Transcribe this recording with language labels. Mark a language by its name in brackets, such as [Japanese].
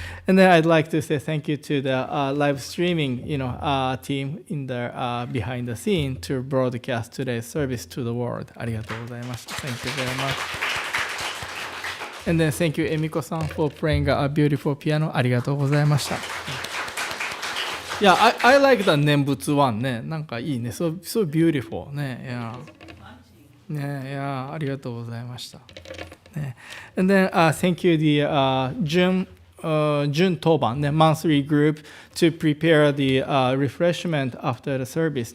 [English] And then I'd like to say thank you to the live streaming, team in the behind the scene to broadcast today's service to the world. [Japanese] ありがとうございました. [English] Thank you very much. And then thank you, Emiko-san, for playing a beautiful piano. [Japanese] ありがとうございました. [English] Yeah, I like the Nembutsu one. [Japanese] なんかいいね. [English] So beautiful. Yeah. [Japanese] ありがとうございました。 [English] And then thank you the June Toban, monthly group to prepare the refreshment after the service.